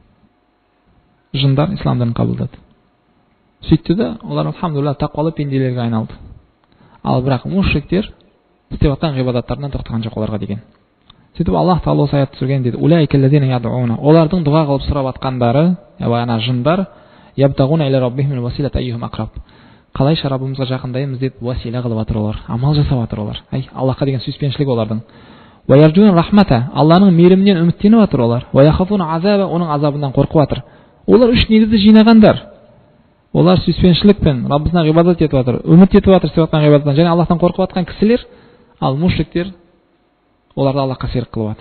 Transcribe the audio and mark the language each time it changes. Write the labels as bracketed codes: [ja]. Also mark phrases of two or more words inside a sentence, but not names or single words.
[kk] Жындар ислам дінін қабылдады. Сөйтті де, олар алхамдулилlah тақуалы пенделерге айналды. Ал бірақ мушриктер істеп жатқан ғибадаттарынан тоқтаған жоқ оларға деген. Сөйтіп Аллаһ Тағала осы аятты түсірген дейді. Олардың дұға қылып сұрап атқандары, бағана жындар, [ar] يبتغون إلى ربهم الوسيلة أيهم أقرب. [kk] Қалайша Раббымызға жақындаймыз деп васила қылып жатыр олар, амал жасап жатыр олар. Аллахқа деген сүйіспеншілік олардың. [ar] ويرجون رحمته, [kk] Алланың мейірімінен үміттеніп жатыр олар. [ar] ويخافون عذابه, [kk] оның азабынан қорқып жатыр. Олар үш негізді жинағандар. Олар сүйіспеншілікпен Раббысына ғибадат етіп жатыр, үміт етіп жатыр істеп жатқан ғибадаттан және Аллахтан қорқып жатқан кісілер, ал мушриктер оларды Аллахқа серік қылып жатыр.